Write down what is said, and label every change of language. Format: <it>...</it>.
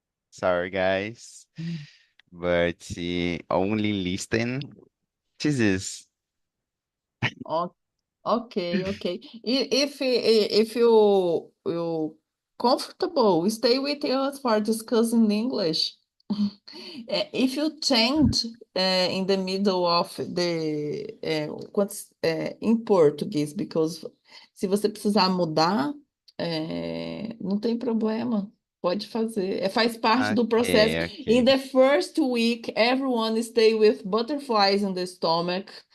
<en>Sorry, guys, but only listen. Jesus. Okay. If you comfortable, stay with us for discussing English. If you change in the middle of the</en> <pt>em português,</pt> <en>because</en> <pt>se você precisar mudar, não tem problema. Pode fazer. Faz parte do processo.</pt> <en>Okay. In the first week, everyone stay with butterflies in the stomach.</en>